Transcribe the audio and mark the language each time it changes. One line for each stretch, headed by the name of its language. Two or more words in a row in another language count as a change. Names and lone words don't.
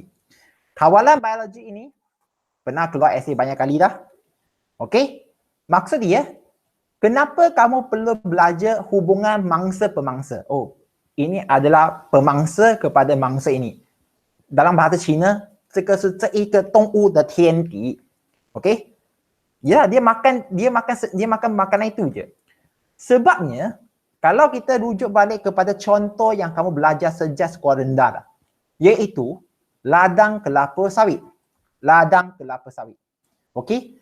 Malay: Kawalan biologi ini pernah keluar esei banyak kali dah. Okey? Maksud dia, kenapa kamu perlu belajar hubungan mangsa pemangsa? Oh, ini adalah pemangsa kepada mangsa ini. Dalam bahasa Cina,
Chinese: 这个是这一个动物的天敌。Okey?
Malay: Ya, dia makan makanan itu je. Sebabnya, kalau kita rujuk balik kepada contoh yang kamu belajar sejak sekolah rendah lah, iaitu ladang kelapa sawit. Okey?